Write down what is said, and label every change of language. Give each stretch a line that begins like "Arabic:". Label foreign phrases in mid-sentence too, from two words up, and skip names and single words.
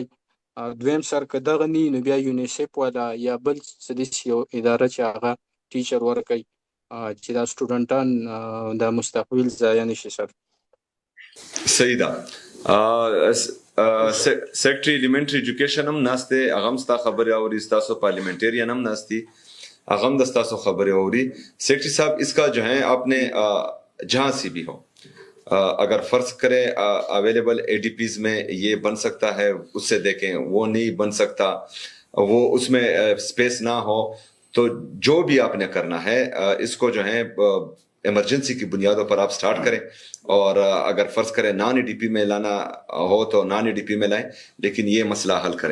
Pashto: دویم سر که دغه نه وي نو بیا یونیسیف والا یا بل څه داسې یو اداره چې هغه ټیچر ورکوي چې دا سټوډنټان دا مستقبل ضایع نشي سر. صحیح ده.
English: Secretary Elementary Education
Pashto: هم ناسته، هغه هم ستا خبرې اوري، ستاسو پارلیمنٹیرین هم ناستی، هغه هم د ستاسو خبرې اوري.
Urdu: سیکرٹری صاحب اس کا جو ہے آپ نے جہاں سے بھی ہو اگر فرض کریں اویلیبل اے ڈی پیز میں یہ بن سکتا ہے اس سے دیکھیں، وہ نہیں بن سکتا، وہ اس میں اسپیس نہ ہو، تو جو بھی آپ نے کرنا ہے اس کو جو ہے ایمرجنسی کی بنیادوں پر آپ سٹارٹ کریں، اور اگر فرض کریں
English: non ADP
Urdu: میں لانا ہو تو
English: non ADP
Urdu: میں لائیں، لیکن یہ مسئلہ حل کریں.